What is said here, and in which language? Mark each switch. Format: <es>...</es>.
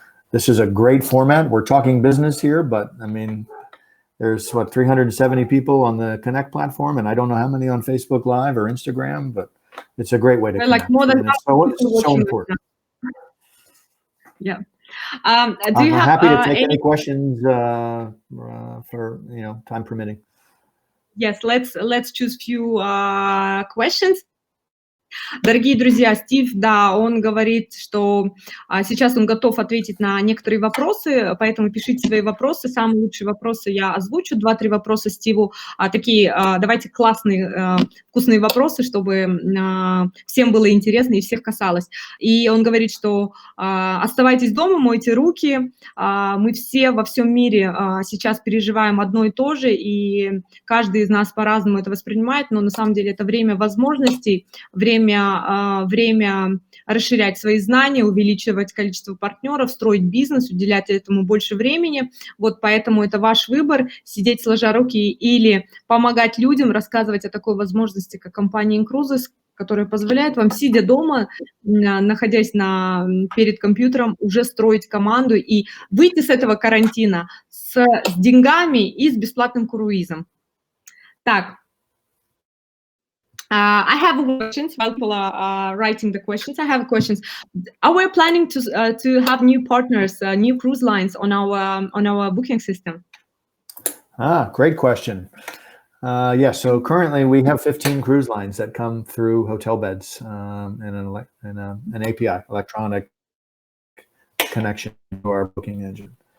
<en>This is a great format. We're talking business here, but I mean, there's 370 people on the Connect platform, and I don't know how many on Facebook Live or Instagram, but it's a great way to connect. Like more than it's so important. Yeah. I'm happy to take any questions for time permitting. Yes, let's choose few questions.</en> <ru>Дорогие друзья, Стив, да, он говорит, что сейчас он готов ответить на некоторые вопросы, поэтому пишите свои вопросы. Самые лучшие вопросы я озвучу. 2-3 вопроса Стиву. Такие, давайте классные, вкусные вопросы, чтобы всем было интересно и всех касалось. И он говорит, что оставайтесь дома, мойте руки. Мы все во всем мире сейчас переживаем одно и то же, и каждый из нас по-разному это воспринимает, но на самом деле это время возможностей, время расширять свои знания, увеличивать количество партнеров, строить бизнес, уделять этому больше времени. Вот поэтому это ваш выбор, сидеть сложа руки или помогать людям, рассказывать о такой возможности, как компания inCruises, которая позволяет вам, сидя дома, находясь перед компьютером, уже строить команду и выйти с этого карантина с деньгами и с бесплатным круизом. Так.</ru> <en>I have questions while people are writing the questions. I have questions. Are we planning to have new partners, new cruise lines on our booking system? Great question. Yes, so currently we have 15 cruise lines that come through hotel beds and an API, electronic connection to our booking engine.</en>